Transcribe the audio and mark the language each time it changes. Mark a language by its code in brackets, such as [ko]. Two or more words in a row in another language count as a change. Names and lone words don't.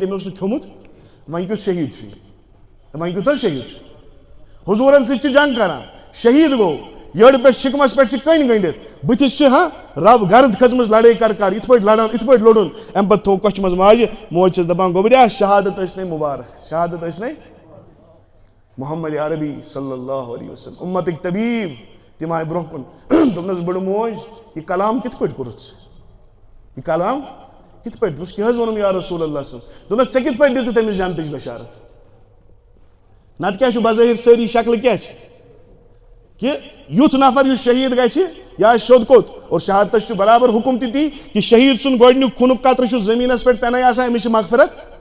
[ks] أمۍ اوس نہٕ کھیوٚمُت وۄنۍ کیُتھ شہیٖد چھُ یہِ وۄنۍ کیُتھ حظ شہیٖد چھُ حضوٗرن سۭتۍ چھِ جنگ کران شہیٖد گوٚو یٔڈ پٮ۪ٹھ شِکمس پٮ۪ٹھ چھِ کٔنۍ گٔنڈِتھ بٕتھِس چھِ رب گرد کھٔژمٕژ لڑٲے کر یِتھ پٲٹھۍ لڑان یِتھ پٲٹھۍ لوٚڑُن اَمہِ پتہٕ تھوٚو کۄچھِ منٛز ماجہِ موج چھَس دپان گوٚبریا شہادت ٲسۍ نے مُبارک شہادت ٲسۍ نے محمد عربی [ar] صلی اللہ علیہ وسلم [ks] اُمتٕکۍ طبیٖب تِم آیہِ برونٛہہ کُن دوٚپنس بٕڑٕ موج یہِ کلام کِتھ پٲٹھۍ کوٚرُتھ ژٕ یہِ کلام کِتھ پٲٹھۍ دوٚپُس کیٛاہ حظ ووٚنُم [ar] یا رسول اللہ [ks] صٲب دوٚپنس ژےٚ کِتھ پٲٹھۍ دِژٕتھ أمِس جنتٕچ بشارت نتہٕ کیٛاہ چھُ بظٲہر سٲری شکلہٕ کیٛاہ چھِ کہ یُتھ نفر یُس شہیٖد گژھِ یہِ آسہِ سیوٚد کوٚت اور شہادتس چھُ برابر حُکم تہِ تی کہ شہیٖد سُنٛد گۄڈٕنیُک خوٗنُک قطرٕ چھُ زٔمیٖنس پٮ۪ٹھ پٮ۪نَے آسان أمِس چھِ مغفرت